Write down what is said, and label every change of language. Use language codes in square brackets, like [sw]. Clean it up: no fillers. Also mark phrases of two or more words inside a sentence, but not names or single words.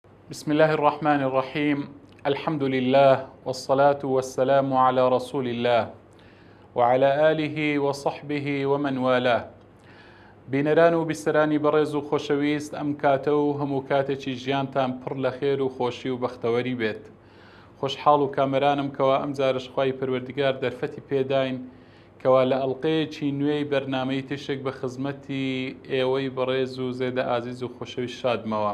[ar] بسم الله الرحمن الرحيم. الحمد لله والصلاة والسلام على رسول الله وعلى آله وصحبه ومن والاه. [ckb] بینەران و بیسەرانی بەڕێز و خۆشەویست، ئەم کاتە و هەموو کاتێکی ژیانتان پڕ لە خێر و خۆشی و بەختەوەری بێت. خۆشحاڵ و کامەرانم کەوا ئەم جارش خوای پەروەردگار دەرفەتی پێداین کەوا لە ئەڵقەیەکی نوێی بەرنامەی تشک بە خزمەتی ئێوەی بەڕێز و زێدە ئازیز و خۆشەویست شادمەوە.